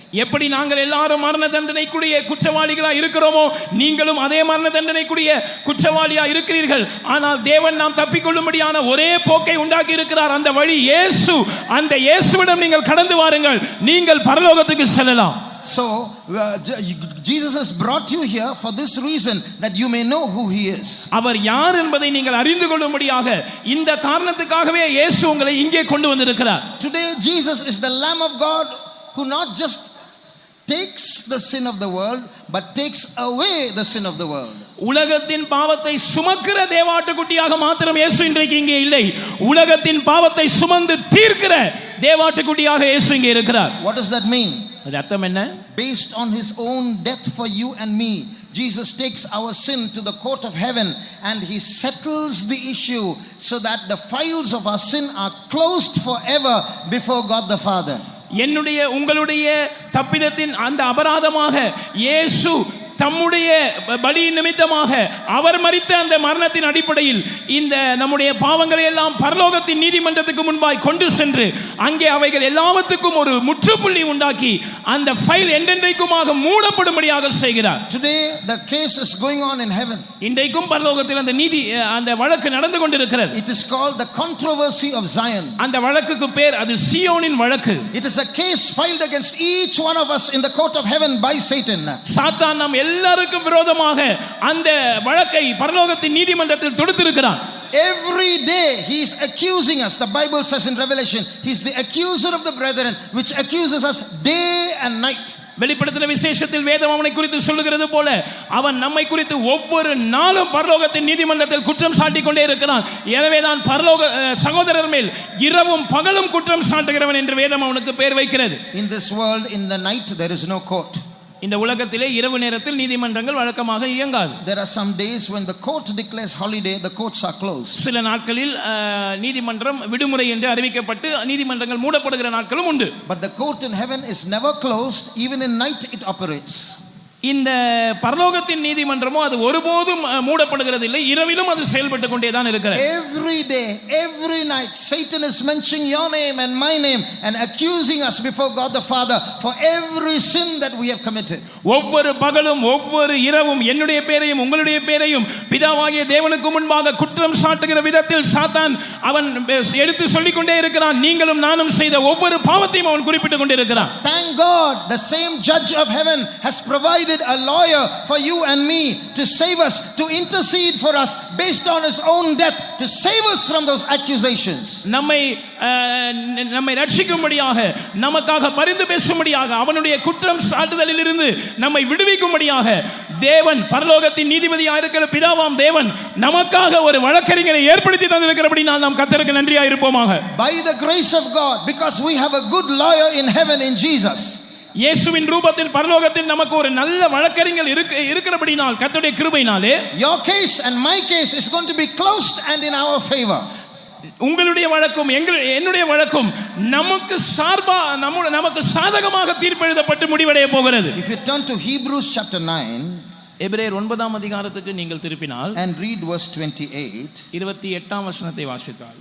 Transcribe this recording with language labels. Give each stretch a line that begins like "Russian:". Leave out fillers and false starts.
Tamil: எப்படி நாங்கள் எல்லாரும் மரண தண்டனைக்குரிய குற்றவாளிகளா இருக்கிறோமோ நீங்களும் அதே மரண தண்டனைக்குரிய குற்றவாளியா இருக்கிறீர்கள். ஆனால் தேவன் நாம் தப்பிக்கொள்ளும்படியான ஒரே போக்கை உண்டாக்கி இருக்கிறார். அந்த வழி இயேசு. அந்த இயேசுவிடம் நீங்கள் கடந்து வாருங்கள், நீங்கள் பரலோகத்துக்கு செல்லலாம்.
English: So Jesus has brought you here for this reason, that you may know who he is.
Tamil: அவர் யார் என்பதை நீங்கள் அறிந்து கொள்ளும்படியாக இந்த காரணத்துக்காகவே இயேசு உங்களை இங்கே கொண்டு வந்திருக்கிறார்.
English: Today Jesus is the Lamb of God who not just takes the sin of the world but takes away the sin of the world.
Tamil: உலகத்தின் பாவத்தை சுமக்கிற தேவாட்டுக்குட்டியாக மாத்திரம் இயேசு இன்றைக்கு இங்கே இல்லை, உலகத்தின் பாவத்தை சுமந்து தீர்க்கிற தேவாட்டுக்குட்டியாக இயேசு இங்கே இருக்கிறார்.
English: What does that mean?
Tamil: அது அர்த்தம் என்ன?
English: Based on his own death for you and me, Jesus takes our sin to the court of heaven and he settles the issue so that the files of our sin are closed forever before God the Father.
Tamil: என்னுடைய உங்களுடைய தப்பிதத்தின் அந்த அபராதமாக இயேசு தம்முடைய பலி நிமித்தமாக அவர் மரித்த அந்த மரணத்தின் அடிப்படையில் இந்த நம்முடைய பாவங்களை எல்லாம் பரலோகத்தின் நீதிமன்றத்துக்கு முன்பாய் கொண்டு சென்று அங்கே அவைகள் எல்லாவற்றுக்கும் ஒரு முற்றுப்புள்ளி உண்டாக்கி அந்த ஃபைல் என்றென்றைக்குமாக மூடப்படும்படியாக செய்கிறார்.
English: Today the case is going on in heaven.
Tamil: இன்றைக்கும் பரலோகத்தில் அந்த நீதி அந்த வழக்கு நடந்து கொண்டிருக்கிறது.
English: It is called the controversy of Zion.
Tamil: அந்த வழக்குக்கு பேர் அது சீயோனின் வழக்கு.
English: It is a case filed against each one of us in the court of heaven by Satan.
Tamil: சாத்தான் நாம் எல்லாருக்கும் விரோதமாக அந்த வழக்கை பரலோகத்தின் நீதிமன்றத்தில் தொடுத்திருக்கிறான்.
English: Every day he is accusing us. The Bible says in Revelation, he is the accuser of the brethren, which accuses us day and night.
Tamil: வெளிப்படுத்தின விசேஷத்தில் வேதம் அவனை குறித்து சொல்லுகிறது போல அவன் நம்மை குறித்து ஒவ்வொரு நாளும் பரலோகத்தின் நீதிமன்றத்தில் குற்றம் சாட்டிக் கொண்டே இருக்கிறான். எனவே தான் பரலோக சகோதரர் மேல் இரவும் பகலும் குற்றம் சாட்டுகிறவன் என்று வேதம் அவனுக்கு பெயர் வைக்கிறது.
English: In this world, in the night there is no court.
Tamil: இந்த உலகத்திலே இரவு நேரத்தில் நீதிமன்றங்கள் வழக்கமாக இயங்காது.
English: There are some days when the court declares holiday, the courts are closed.
Tamil: சில நாட்களில் நீதிமன்றம் விடுமுறை என்று அறிவிக்கப்பட்டு நீதிமன்றங்கள் மூடப்படுகிற நாட்களும் உண்டு.
English: But the court in heaven is never closed. Even in night it operates.
Tamil: இந்த பரலோகத்தின் நீதிமன்றமோ அது ஒருபோதும் மூடப்படுகிறது இல்லை, இரவிலும் அது செயல்பட்டு கொண்டே தான் இருக்கிறது.
English: Every day, every night Satan is mentioning your name and my name and accusing us before God the Father for every sin that we have committed.
Tamil: ஒவ்வொரு பகலும் ஒவ்வொரு இரவும் என்னுடைய பேரையும் உங்களுடைய பேரையும் பிதாவாகிய தேவனுக்கு முன்பாக குற்றம் சாட்டுகிற விதத்தில் சாத்தான் அவன் எடுத்து சொல்லிக் கொண்டே இருக்கிறான். நீங்களும் நானும் செய்த ஒவ்வொரு பாவத்தையும் அவன் குறிப்பிட்டுக் கொண்டே இருக்கிறான்.
English: Thank God, the same judge of heaven has provided a lawyer for you and me to save us, to intercede for us based on his own death, to save us from those accusations.
Tamil: நம்மை ரட்சிக்கும்படியாக நமக்காக பரிந்து பேசும்படியாக அவனுடைய குற்றம் சாட்டுதலில் இருந்து நம்மை விடுவிக்கும்படியாக தேவன் பரலோகத்தின் நீதிபதியாக இருக்கிற பிதாவாம் தேவன் நமக்காக ஒரு வழக்கறிஞரை ஏற்படுத்தி தந்திருக்கிறபடியால் நாம் கர்த்தருக்கு நன்றியாக இருப்போமாக.
English: By the grace of God, because we have a good lawyer in heaven in Jesus.
Tamil: இயேசுவின் ரூபத்தில் பரலோகத்தில் நமக்கு ஒரு நல்ல வழக்கறிஞர் இருக்கிறபடியால் கர்த்தருடைய கிருபையினாலே
English: your case and my case is going to be closed and in our favor.
Tamil: உங்களுடைய வழக்கும் என்னுடைய வழக்கும் நமக்கு சார்பா நமக்கு சாதகமாக தீர்ப்பு எழுதப்பட்டு முடிவடைய போகிறது.
English: If you turn to Hebrews chapter 9
Tamil: எபிரேயர் 9ஆம் அதிகாரத்துக்கு நீங்கள் திருப்பினால்
English: and read verse 28,
Tamil: 28ஆம் வசனத்தை வாசித்தால்,